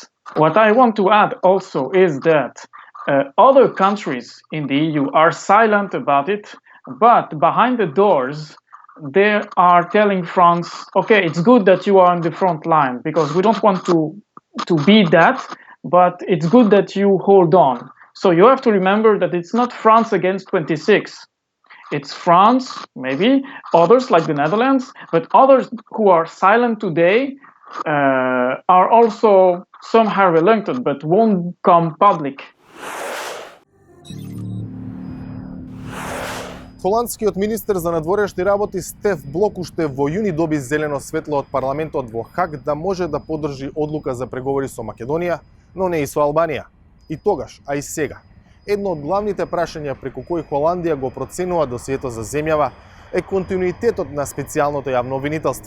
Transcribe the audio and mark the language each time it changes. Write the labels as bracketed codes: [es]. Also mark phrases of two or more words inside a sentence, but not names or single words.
[en] What I want to add also is that other countries in the EU are silent about it, but behind the doors, they are telling France, okay, it's good that you are on the front line because we don't want to be that, but it's good that you hold on. So you have to remember that it's not France against 26. It's France, maybe, others like the Netherlands, but others who are silent today are also somehow reluctant, but won't come public. [mk] Холандскиот министер за надворешни работи Стеф Блок уште во јуни доби зелено светло од парламентот во Хаг да може да поддржи одлука за преговори со Македонија, но не и со Албанија. И тогаш, а и сега, едно од главните прашања преку кои Холандија го проценува досието за земјава е континуитетот на специјалното јавно обвинителство.